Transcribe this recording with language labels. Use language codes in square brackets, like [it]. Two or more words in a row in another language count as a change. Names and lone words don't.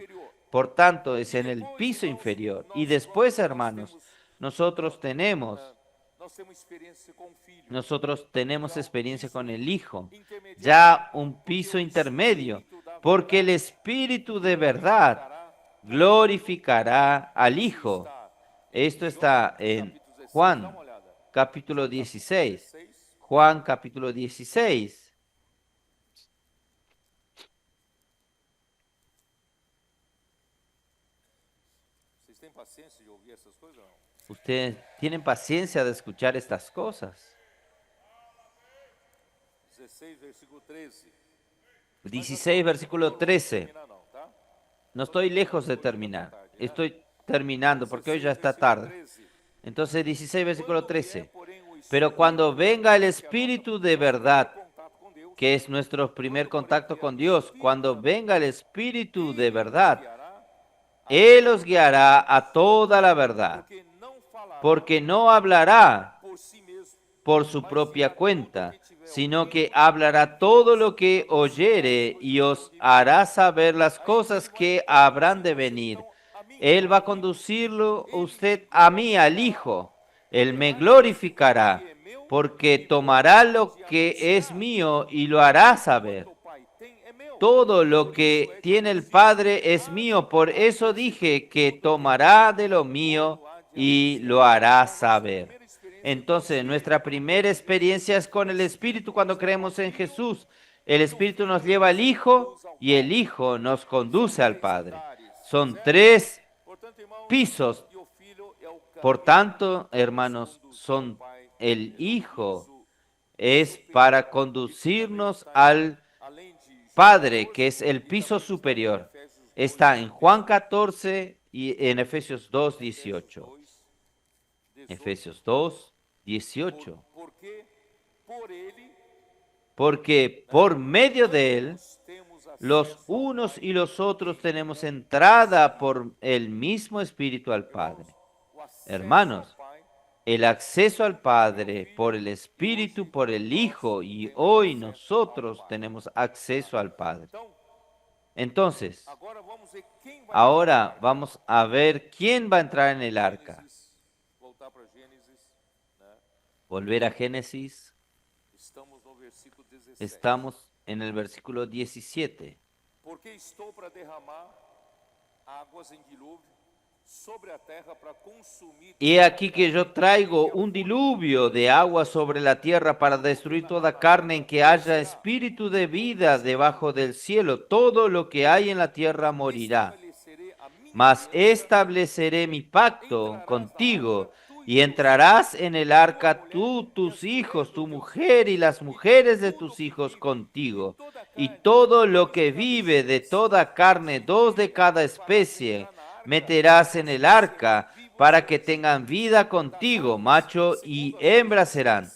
[es] Por tanto, es en el piso inferior. Y después, hermanos, nosotros tenemos experiencia con el Hijo, ya un piso intermedio, porque el Espíritu de verdad glorificará al Hijo. [pt] Está [es] Esto [pt] em está João, [es] en capítulo 16. [pt] Dá [es] Juan, [pt] uma olhada. [es] capítulo 16. 16. Juan, capítulo 16. [pt] Vocês têm paciência de ouvir essas coisas ou não? [es] Ustedes tienen paciencia de escuchar estas cosas. [pt] 16, versículo 13. [es] 16, versículo 13. [pt] Terminar não, tá? [es] No estoy lejos de terminar. Estoy terminando porque hoy ya está tarde. 13. Entonces, 16, versículo [pt] Quando vier, [es] 13. [pt] porém, o [es] Pero [pt] Espírito, [es] cuando venga el [pt] que é a [es] Espíritu de [pt] nosso [es] verdad, [pt] primeiro contato com Deus, [es] que es nuestro primer [pt] quando, porém, [es] contacto [pt] vier [es] con [pt] o [es] Dios, [pt] Espírito [es] cuando [pt] Santo, [es] venga el Espíritu de [pt] ele nos [es] verdad, [pt] guiará a [es] Él [pt] toda [es] os guiará a toda la verdad, [pt] porque não falará [es] porque no hablará [pt] por si mesmo, [es] por su [pt] mas dirá [es] propia [pt] tudo o [es] cuenta, [pt] que tiver [es] sino que [pt] ouvido [es] hablará todo lo que oyere y os hará saber las cosas que habrán de venir. Él va a conducirlo usted a mí, al Hijo. Él me glorificará, porque tomará lo que es mío y lo hará saber. [pt] quanto o Pai tem é meu. [es] Todo lo que tiene el Padre es mío, por eso dije que tomará de lo mío y lo hará saber. Entonces, nuestra primera experiencia es con el Espíritu cuando creemos en Jesús. El Espíritu nos lleva al Hijo y el Hijo nos conduce al Padre. Son tres [pt] Portanto, irmãos, [es] pisos. [pt] e o Filho é o [es] Por [pt] caminho [es] tanto, hermanos, son el Hijo es para conducirnos al [pt] além de [es] Padre, que es el piso superior. Está en Juan 14 y en Efesios 2, 18. 2, 18. Efesios 2, 18. [pt] Porque por ele [es] Porque por medio de Él, [pt] nós temos [es] los [pt] acesso [es] unos y los otros tenemos entrada por el mismo Espíritu al Padre. [pt] o acesso [es] Hermanos, [pt] ao Pai [es] el acceso al Padre por el Espíritu, por el Hijo, y hoy nosotros tenemos acceso al Padre. [pt] Então, [es] Entonces, [pt] agora vamos ver quem vai [es] ahora vamos a ver quién va a entrar en el arca. [pt] Gênesis, voltar para Gênesis, né? [es] Volver a Génesis, [pt] Estamos no versículo 17. [es] estamos en el versículo 17. [pt] Porque estou para derramar águas em dilúvio sobre a terra para consumir [es] He aquí que yo traigo un diluvio de agua sobre la tierra para destruir toda carne en que haya espíritu de vida debajo del cielo. Todo lo que hay en la tierra morirá. [pt] estabelecerei a minha [es] Mas estableceré mi pacto contigo y entrarás en el arca tú, tus hijos, tu mujer y las mujeres de tus hijos contigo. Y todo lo que vive de toda carne, dos de cada especie, meterás en el arca para que tengan vida contigo, macho y hembra serán.